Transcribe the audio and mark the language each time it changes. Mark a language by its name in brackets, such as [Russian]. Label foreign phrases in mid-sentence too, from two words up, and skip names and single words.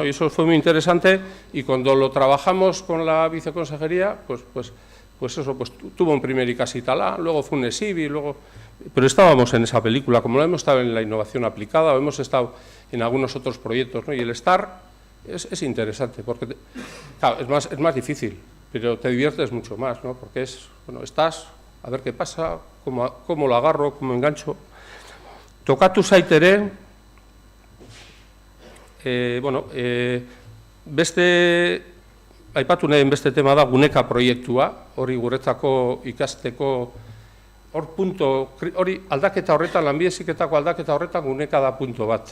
[Spanish] Y eso fue muy interesante, y cuando lo trabajamos con la viceconsejería, pues tuvo un primer ICASI Talá, luego fue un ESIBI, pero estábamos en esa película, como lo hemos estado en la innovación aplicada, o hemos estado en algunos otros proyectos, ¿no? Y el estar es interesante, porque claro, es más difícil, pero te diviertes mucho más, ¿no? Porque estás, a ver qué pasa, cómo lo agarro, cómo engancho. [Basque] Tokatu zaitere, aipatu nahi beste tema da Guneka proiektua, hori guretzako ikasteko, hori aldaketa horretan, lanbide heziketako aldaketa horretan Guneka da punto bat.